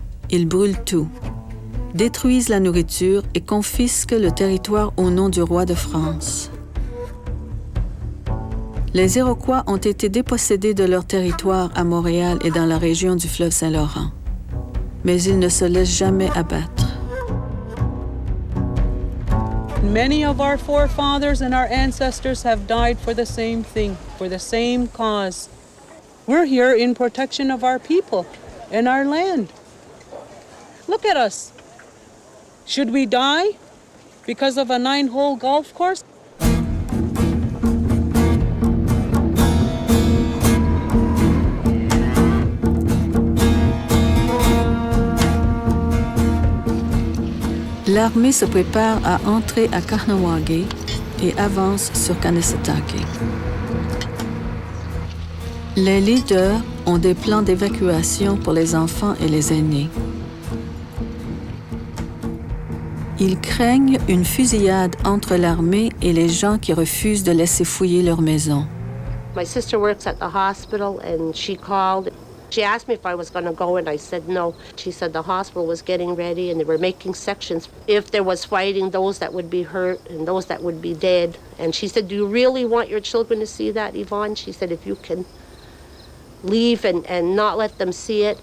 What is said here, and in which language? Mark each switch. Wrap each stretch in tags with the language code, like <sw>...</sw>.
<fr>Ils brûlent tout, détruisent la nourriture et confisquent le territoire au nom du roi de France. Les Iroquois ont été dépossédés de leur territoire à Montréal et dans la région du fleuve Saint-Laurent. Mais ils ne se laissent jamais abattre.</fr> <en>Many of our forefathers and our ancestors have died for the same thing, for the same cause. We're here in protection of our people and our land. Look at us. Should we die because of a 9-hole golf course?</en> <fr>L'armée se prépare à entrer à Kahnawake et avance sur Kanesatake. Les leaders ont des plans d'évacuation pour les enfants et les aînés. Ils craignent une fusillade entre l'armée et les gens qui refusent de laisser fouiller leur maison.</fr> <en>My sister works at the hospital and she called. She asked me if I was going to go and I said no. She said the hospital was getting ready and they were making sections. If there was fighting, those that would be hurt and those that would be dead. And she said, do you really want your children to see that, Yvonne? She said, if you can leave and not let them see it.</en>